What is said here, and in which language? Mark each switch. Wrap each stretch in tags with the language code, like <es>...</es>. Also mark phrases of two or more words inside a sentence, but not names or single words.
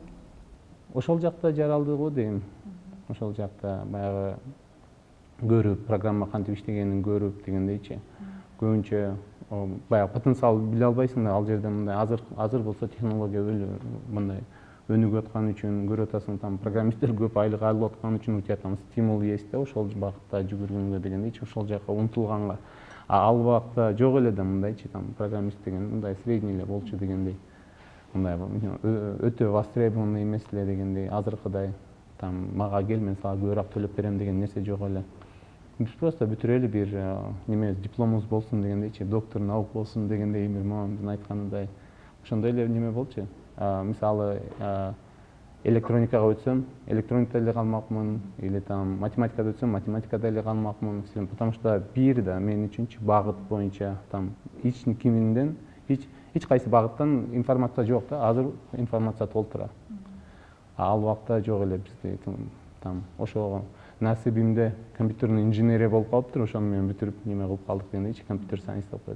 <ky>Ошол жакта жаралды го дейм. Ошол жакта баягы көрүп, программа кантип иштегенин көрүп дегендейчи. Көбүнчө баягы потенциал биле албайсың да, ал жерде мындай азыр болсо технология мындай өнүгүп аткан үчүн көрүп атасың, там программисттер көп айлык алып аткан үчүн</ky> <ru>у тебя там стимул есть</ru> <ky>да, ошол багытта жүгүргөнгө дегендейчи, ошол жака умтулганга. Ал убакта жок эле да мындайчы, там программист деген мындай средний эле болчу дегендей. Мындай өтө востребованный эмес эле дегендей, азыркыдай там мага кел, мен сага көбүрөөк төлөп берем деген нерсе жок эле. Биз просто бүтүрөлү бир неме дипломубуз болсун дегендейчи,</ky> <ru>доктор наук</ru> <ky>болсун дегендей, бир мамамдын айтканындай ошондой эле неме болчу. Мисалы электроникага өтсөм, электроникада эле калмакмын,</ky> <ru>или там</ru> <ky>математикада өтсөм, математикада эле калмакмын,</ky> <ru>потому что</ru> <ky>бир да мен үчүнчү багыт боюнча там эч кайсы багыттан информация жок да, азыр информация толтура. ал убакта жок эле бизде там ошого насибимде</ky> <ru>компьютерный инженерия</ru> <ky>болуп калыптыр, ошону менен бүтүрүп неме кылып калдык дегендейчи,</ky> <en>computer science</en> <ky>деп коет.</ky>